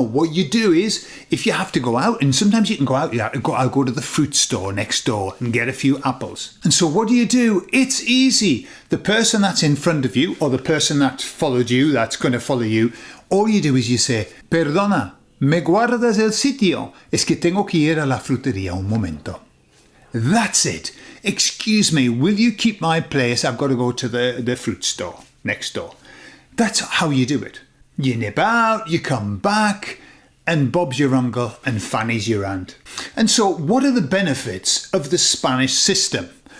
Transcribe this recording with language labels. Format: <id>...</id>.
<en>What you do is, if you have to go out, and sometimes you can go out, I'll go to the fruit store next door and get a few apples. And so what do? It's easy. The person that's in front of you, or the person that followed you, that's going to follow you, all you do is you say,</en> <es>perdona, ¿me guardas el sitio? Es que tengo que ir a la frutería un momento.</es> <en>That's it. Excuse me, will you keep my place? I've got to go to the fruit store next door. That's how you do it. You nip out, you come back, and Bob's your uncle and Fanny's your aunt. And so what are the benefits of the Spanish system?</en>